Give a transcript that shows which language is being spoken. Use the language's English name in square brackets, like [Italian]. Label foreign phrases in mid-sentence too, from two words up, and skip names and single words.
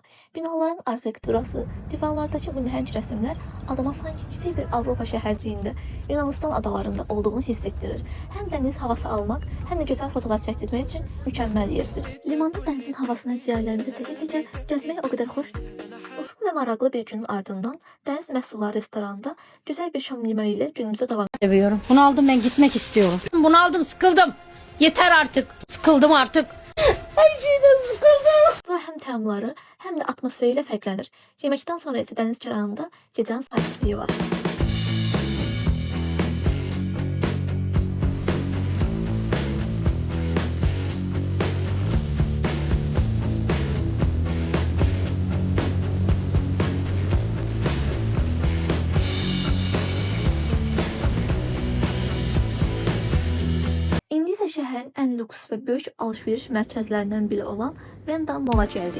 [Azerbaijani] Binaların arxitekturası, divarlardakı bu nəhəng rəsmlər adama sanki kiçik bir Avropa şəhərciyində, Yunanistan adalarında olduğunu hiss etdirir. Həm dəniz havası almaq, həm də gözəl fotolar çəkdirmək üçün mükəmməl yerdir. Limanda dənizin havasına ciyərlərimizi çəkə-çəkə gəzmək o qədər xoşdur. Uzun və maraqlı bir günün ardından dəniz məhsulları restoranında gözəl bir şam yeməyi ilə günümüzə davam [Turkish] Seviyorum. Bunu aldım, ben gitmek istiyorum. Bunu aldım, sıkıldım. Yeter artık. Sıkıldım artık. Her şeyden sıkıldım. [Azerbaijani] Bura həm təamları, həm də atmosferi ilə fərqlənir. Yeməkdən sonra isə dəniz kənarında gecənin sakitliyi var. İndi isə şəhərin ən lüks və böyük alış-veriş mərkəzlərindən biri olan Venda Mall-a gəldik.